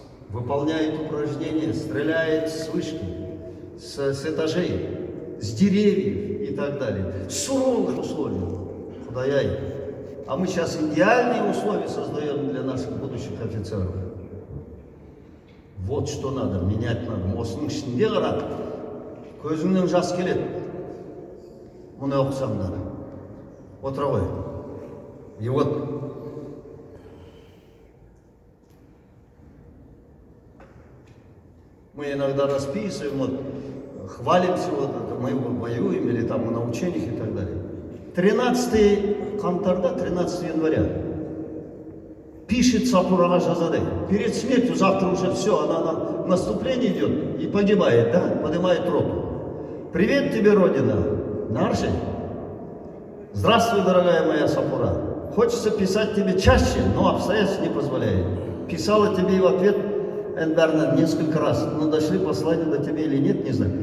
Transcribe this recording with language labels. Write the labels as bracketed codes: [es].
[ru] Выполняет упражнения, стреляет с вышки, с этажей, с деревьев и так далее. В суровых условиях. Худаяй. А мы сейчас идеальные условия создаем для наших будущих офицеров. Вот что надо, менять надо. [kk] Осының ішінде қарап, көзіңнен жас келеді. Мұны оқысаңдар. Отыра ғой. [ru] И вот мы иногда расписываем, вот, хвалимся, вот, мы воюем, или там на учениях и так далее. [kk] 13 қаңтарда, [ru] 13 января пишет [kk] Сапураға жазады. [ru] Перед смертью, завтра уже все, она на наступление идет и погибает, да? Поднимает роту. Привет тебе, Родина. Нарши. Здравствуй, дорогая моя Сапура. Хочется писать тебе чаще, но обстоятельства не позволяют. Писала тебе и в ответ, наверное, несколько раз. Но дошли послания до тебя или нет, не знаю.